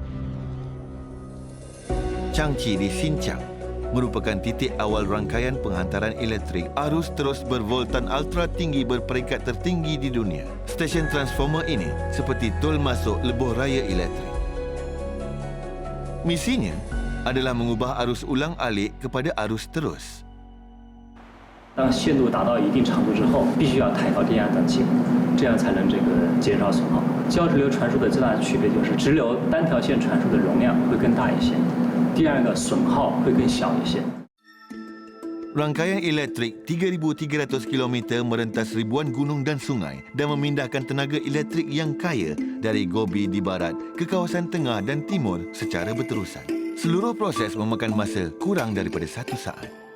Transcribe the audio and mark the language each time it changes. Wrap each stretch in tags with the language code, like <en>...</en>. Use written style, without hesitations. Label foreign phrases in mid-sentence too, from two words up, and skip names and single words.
<ms>Changqi di Xinjiang merupakan titik awal rangkaian penghantaran elektrik arus terus bervoltan ultra tinggi berperingkat tertinggi di dunia. Stesen transformer ini seperti tol masuk lebuh raya elektrik. Misinya adalah mengubah arus ulang alik kepada arus terus.</ms> <zh>当线度达到一定长度之后，必须要抬高电压等级，这样才能减少损耗。交直流传输的最大的区别就是直流单条线传输的容量会更大一些，第二个损耗会更小一些。</zh> <ms>Rangkaian elektrik 3,300 km merentas ribuan gunung dan sungai dan memindahkan tenaga elektrik yang kaya dari Gobi di barat ke kawasan tengah dan timur secara berterusan. Seluruh proses memakan masa kurang daripada 1 saat.</ms>